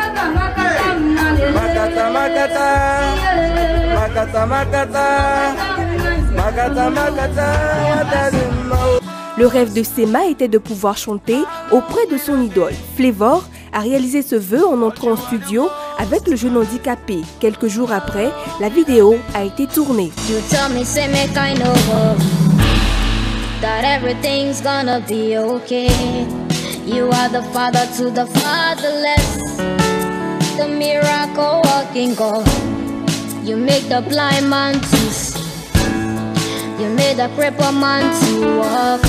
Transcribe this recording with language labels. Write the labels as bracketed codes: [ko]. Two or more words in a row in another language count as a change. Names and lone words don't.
[fr] Makata makata, makata makata, makata makata, watadimao. Le rêve de Sema était de pouvoir chanter auprès de son idole. Flavour a réalisé ce vœu en entrant en studio avec le jeune handicapé. Quelques jours après, la vidéo a été tournée. [en] That everything's gonna be okay. You are the father to the fatherless, the miracle working God. You make the blind man to see, you made the crippled man to walk.